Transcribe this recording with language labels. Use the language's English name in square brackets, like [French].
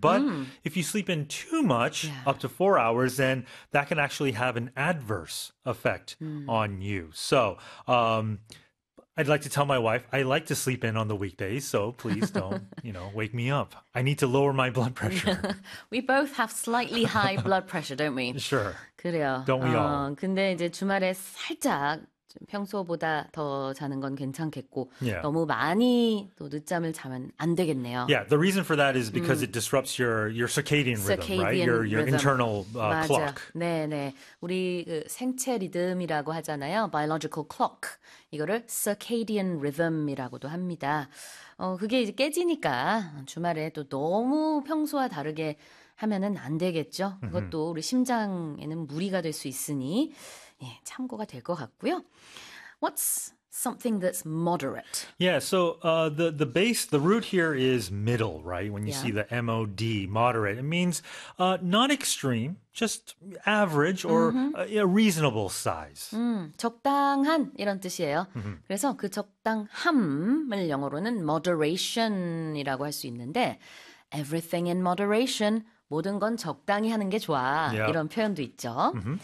[English] But if you sleep in too much, up to 4 hours, then that can actually have an adverse effect on you. So I'd like to tell my wife, I like to sleep in on the weekdays, so please don't, wake me up. I need to lower my blood pressure. We both have slightly high blood pressure, don't we? Sure. [Korean] 그래요. [English] Don't we all? [Korean] 근데 이제 주말에 살짝 평소보다 더 자는 건 괜찮겠고, 너무 많이 또 늦잠을 자면 안 되겠네요. [English] Yeah, the reason for that is because it disrupts your circadian rhythm, right? Circadian Your rhythm. internal, [Korean] 맞아. [English] clock. [Korean] 네. 우리 그 생체 리듬이라고 하잖아요. [English] Biological clock. [Korean] 이거를 circadian rhythm이라고도 합니다. 그게 이제 깨지니까 주말에 또 너무 평소와 다르게 하면은 안 되겠죠. 그것도 우리 심장에는 무리가 될수 있으니 예, 참고가 될것 같고요. [English] What's something that's moderate? Yeah, so the root here is middle, right? When you Yeah. see the MOD, moderate, it means not extreme, just average or a reasonable size. [Korean] 적당한 이런 뜻이에요. 그래서 그 적당함을 영어로는 moderation이라고 할수 있는데 [English] everything in moderation, [Korean] 모든 건 적당히 하는 게 좋아. 이런 표현도 있죠.